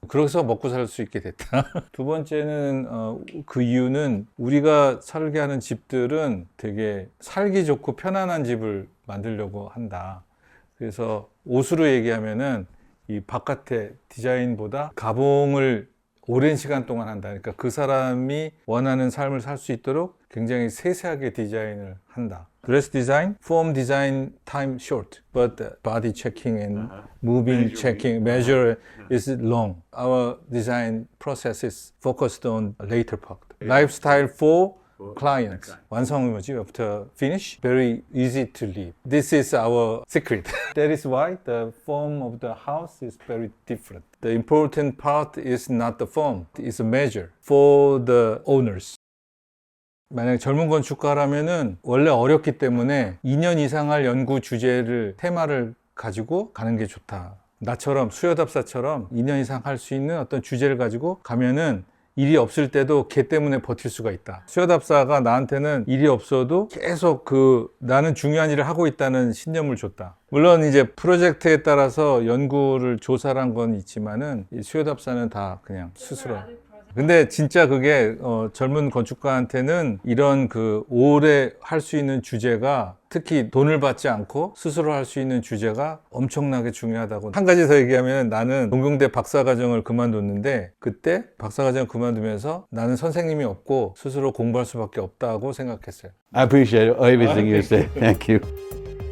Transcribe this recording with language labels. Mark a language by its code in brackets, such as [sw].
[ko] 그래서 먹고 살 수 있게 됐다. 두 번째는 그 이유는 우리가 살게 하는 집들은 되게 살기 좋고 편안한 집을 만들려고 한다. 그래서 옷으로 얘기하면은 이 바깥의 디자인보다 가봉을 오랜 시간 동안 한다. 그러니까 그 사람이 원하는 삶을 살 수 있도록 굉장히 세세하게 디자인을 한다. [en] Dress design, form design, time short, but body checking and moving checking, measure is long. Our design process is focused on later part. Lifestyle for clients. [ko] 완성은 뭐지? [en] After finish, very easy to live. This is our secret. That is why the form of the house is very different. The important part is not the form, it's a measure for the owners. [ko] 만약 젊은 건축가라면은 원래 어렵기 때문에 2년 이상 할 연구 주제를, 테마를 가지고 가는 게 좋다. 나처럼 수요답사처럼 2년 이상 할 수 있는 어떤 주제를 가지고 가면은 일이 없을 때도 걔 때문에 버틸 수가 있다. 수요답사가 나한테는 일이 없어도 계속 나는 중요한 일을 하고 있다는 신념을 줬다. 물론 이제 프로젝트에 따라서 연구를 조사를 한 건 있지만은 이 수요답사는 다 그냥 스스로. 근데 진짜 그게 젊은 건축가한테는 이런 오래 할 수 있는 주제가 특히 돈을 받지 않고 스스로 할 수 있는 주제가 엄청나게 중요하다고. 한 가지 더 얘기하면 나는 동경대 박사과정을 그만뒀는데 그때 박사과정을 그만두면서 나는 선생님이 없고 스스로 공부할 수밖에 없다고 생각했어요. [en] I appreciate everything you say. Thank you.